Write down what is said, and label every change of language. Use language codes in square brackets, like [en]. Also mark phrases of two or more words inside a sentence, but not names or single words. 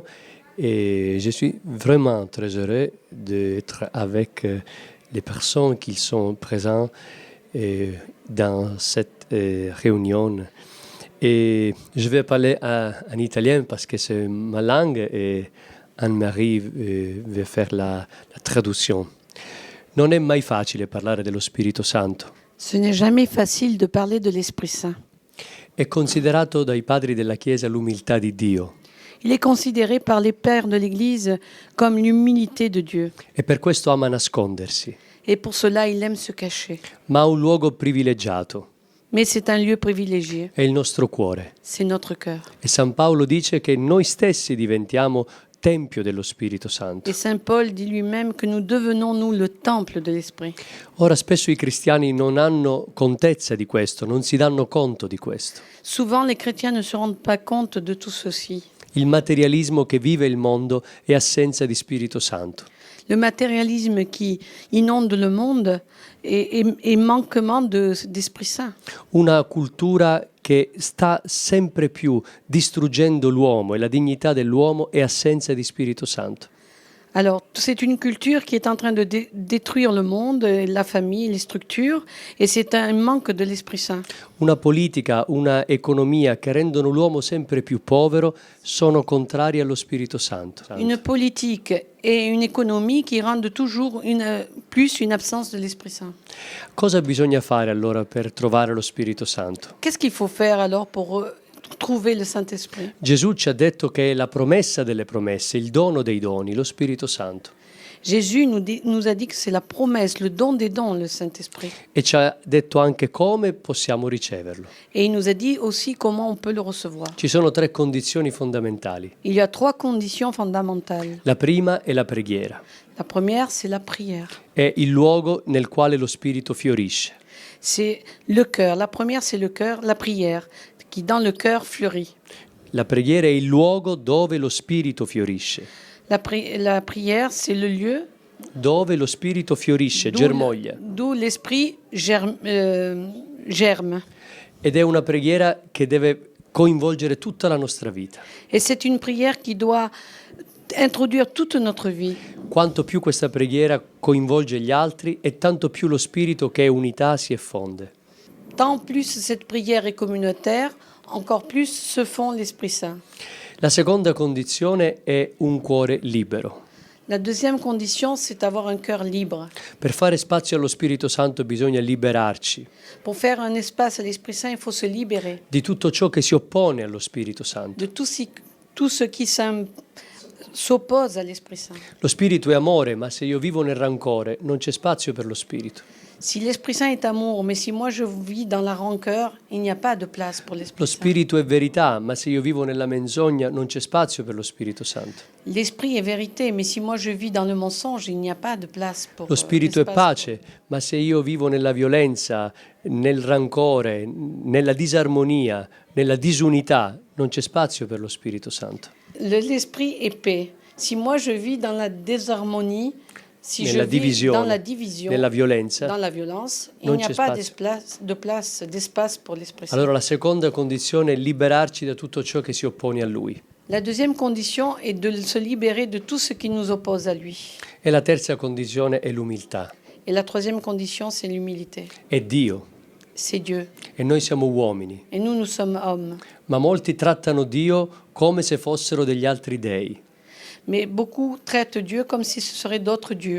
[fr] Et je suis vraiment très heureux d'être avec les personnes qui sont présentes dans cette réunion. Et je vais parler en italien parce que c'est ma langue et Anne-Marie va faire la traduction. [it] Non è mai facile parlare dello Spirito Santo. [fr] Ce n'est jamais facile de parler de l'Esprit Saint. [it] È considerato dai padri della Chiesa l'umiltà di Dio. [fr] Il est considéré par les pères de l'Église comme l'humilité de Dieu. [it] E per questo ama nascondersi. [fr] Et pour cela, il aime se cacher. [it] Ma ha un luogo privilegiato. [fr] Mais c'est un lieu privilégié. [it] È il nostro cuore. [fr] C'est notre cœur. [it] E San Paolo dice che noi stessi diventiamo tempio dello Spirito Santo. [fr] Et Saint Paul dit lui-même que nous devenons, nous, le temple de l'Esprit. [it] Ora spesso i cristiani non hanno contezza di questo, non si danno conto di questo. [fr] Souvent, les chrétiens ne se rendent pas compte de tout ceci. [it] Il materialismo che vive il mondo è assenza di Spirito Santo. [fr] Le matérialisme qui inonde le monde est manquement d'Esprit Saint. [it] Una cultura che sta sempre più distruggendo l'uomo e la dignità dell'uomo è assenza di Spirito Santo. [fr] Alors, c'est une culture qui est en train de détruire le monde, la famille, les structures, et c'est un manque de l'Esprit Saint. [it] Una politica, una economia che rendono l'uomo sempre più povero sono contrari allo Spirito Santo. [fr] Une politique et une économie qui rendent toujours plus une absence de l'Esprit Saint. [it] Cosa bisogna fare allora per trovare lo Spirito Santo? [fr] Qu'est-ce qu'il faut faire alors pour trouver le Saint-Esprit? [it] Gesù ci ha detto che è la promessa delle promesse, il dono dei doni, lo Spirito Santo. [fr] Jésus nous a dit que c'est la promesse, le don des dons, le Saint-Esprit. [it] E ci ha detto anche come possiamo riceverlo. [fr] Et il nous a dit aussi comment on peut le recevoir. [it] Ci sono 3 condizioni fondamentali. [fr] Il y a 3 conditions fondamentales. [it] La prima è la preghiera. [fr] La première, c'est la prière. [it] È il luogo nel quale lo Spirito fiorisce. [fr] C'est le cœur. La première, c'est le cœur, la prière, qui dans le cœur fleurit. [it] La preghiera è il luogo dove lo Spirito fiorisce. [fr] La prière, c'est le lieu [it] Dove lo Spirito fiorisce, germoglia. [fr] d'où l'esprit germe. [it] Ed è una preghiera che deve coinvolgere tutta la nostra vita. [fr] Et c'est une prière qui doit introduire toute notre vie. [it] Quanto più questa preghiera coinvolge gli altri e tanto più lo Spirito che è unità si effonde. [fr] Tant plus cette prière est communautaire, encore plus se fond l'Esprit Saint. [it] La seconda condizione è un cuore libero. [fr] La deuxième condition, c'est d'avoir un cœur libre. [it] Per fare spazio allo Spirito Santo bisogna liberarci [fr] Pour faire un espace à l'Esprit Saint, il faut se libérer [it] di tutto ciò che si oppone allo Spirito Santo. [fr] de tout ce qui s'oppose à l'Esprit Saint. [it] Lo Spirito è amore, ma se io vivo nel rancore non c'è spazio per lo Spirito. [fr] Si l'Esprit Saint est amour, mais si moi je vis dans la rancœur, il n'y a pas de place pour [it] Lo [fr] l'Esprit Saint. [it] Spirito è verità, ma se io vivo nella menzogna non c'è spazio per lo Spirito Santo. [fr] L'Esprit est vérité, mais si moi je vis dans le mensonge, il n'y a pas de place pour [it] Lo Spirito è [fr] l'espace [it] pace, ma se io vivo nella violenza, nel rancore, nella disarmonia, nella disunità, non c'è spazio per lo Spirito Santo. [fr] L'Esprit est paix. Si moi je vis dans la désharmonie, si je [it] Nella [fr] vis [it] divisione, [fr] dans la division, [it] nella violenza, [fr] dans la violence, il [it] non [fr] n'y a [it] c'è [fr] pas d'espace pour l'Esprit Saint. [it] allora la seconda condizione è liberarci da tutto ciò che si oppone a Lui. [fr] La deuxième condition est de se libérer de tout ce qui nous oppose à lui. [it] E la terza condizione è l'umiltà. [fr] Et la troisième condition, c'est l'humilité. [it] È Dio [fr] C'est Dieu. [it] e noi siamo uomini, [fr] Et nous sommes hommes. [it] ma molti trattano Dio come se fossero degli altri dei, [fr] Mais beaucoup traitent Dieu comme si ce serait d'autres dieux.